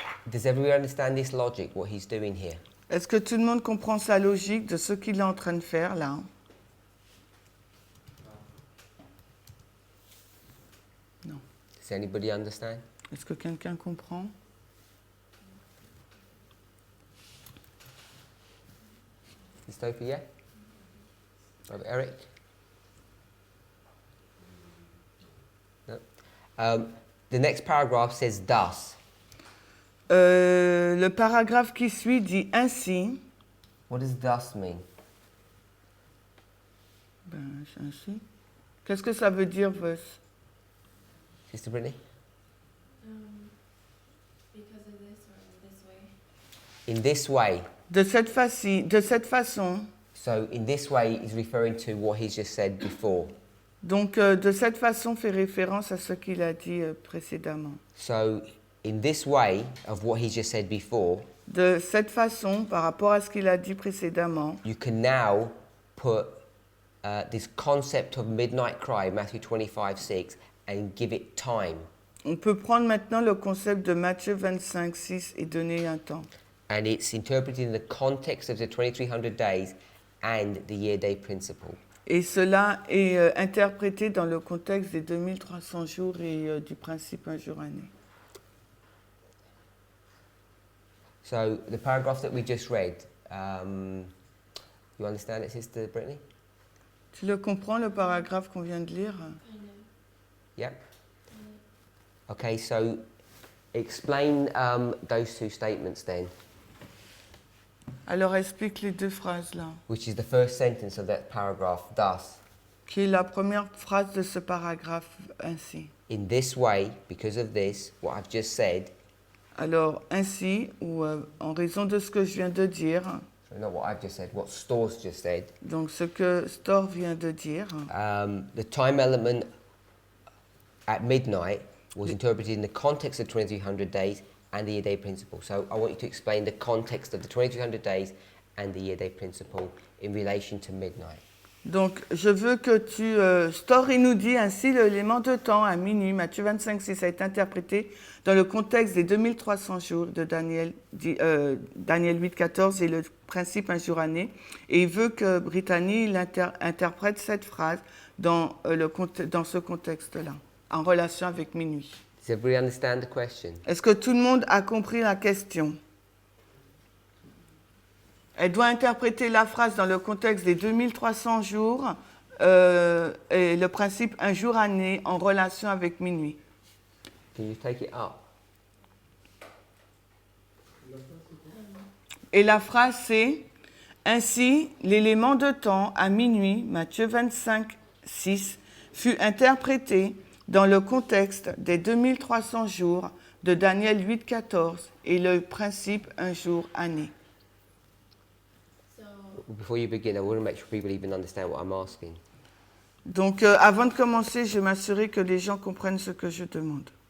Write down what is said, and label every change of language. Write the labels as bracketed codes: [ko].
[en] Does everyone understand this logic, what he's doing here? [fr] Est-ce que tout le monde comprend sa logique de ce qu'il est en train de faire là? Non. [en] Does anybody understand? [fr] Est-ce que quelqu'un comprend? [en] Christopher, yeah? Brother Eric? No. The next paragraph says thus. [fr] Le paragraphe qui suit dit ainsi. [en] What does thus mean? [fr] Ben, ainsi. Qu'est-ce que ça veut dire, thus? [en] Sister Brittany? Because of this or this way. In this way. [fr] De cette façon. [en] So in this way is referring to what he's just said before. [fr] Donc, de cette façon fait référence à ce qu'il a dit précédemment. [en] So in this way of what he just said before, [fr] De cette façon, par rapport à ce qu'il a dit précédemment, [en] you can now put this concept of midnight cry, Matthew 25:6, and give it time. [fr] on peut prendre maintenant le concept de Matthieu 25, 6 et donner un temps. [en] And it's interpreted in the context of the 2300 days and the year-day principle. [fr] Et cela est interprété dans le contexte des 2300 jours et du principe un jour année. [en] So the paragraph that we just read, you understand it, Sister Brittany? [fr] Tu le comprends, le paragraphe qu'on vient de lire? [en] Kind of. Yep. Okay, so explain those two statements then, [fr] Alors explique les deux phrases là, [en] which is the first sentence of that paragraph, thus. [fr] qui est la première phrase de ce paragraphe ainsi. [en] In this way, because of this, what I've just said, [fr] Alors ainsi, ou en raison de ce que je viens de dire, [en] so not what I've just said, what Storrs just said, [fr] donc ce que Storr vient de dire, [en] the time element at midnight was interpreted in the context of 2300 days and the year-day principle. So I want you to explain the context of the 2300 days and the year-day principle in relation to midnight. [fr] donc je veux que tu... Storr, il nous dit ainsi, l'élément de temps à minuit, Matthieu 25, 6, a été interprété dans le contexte des 2300 jours de Daniel 8, 14 et le principe un jour année. Et il veut que Brittany il interprète cette phrase dans ce contexte-là, en relation avec minuit. [en] Does everybody understand the question? [fr] Est-ce que tout le monde a compris la question? Elle doit interpréter la phrase dans le contexte des 2300 jours et le principe un jour année en relation avec minuit. [en] Can you take it up? [fr] Et la phrase c'est « Ainsi, l'élément de temps à minuit, Matthieu 25, 6, fut interprété dans le contexte des 2300 jours de Daniel 8, 14 et le principe un jour année. » [en] So, Before you begin, I want to make sure people even understand what I'm asking. [fr] Donc, avant de commencer, je vais m'assurer que les gens comprennent ce que je demande.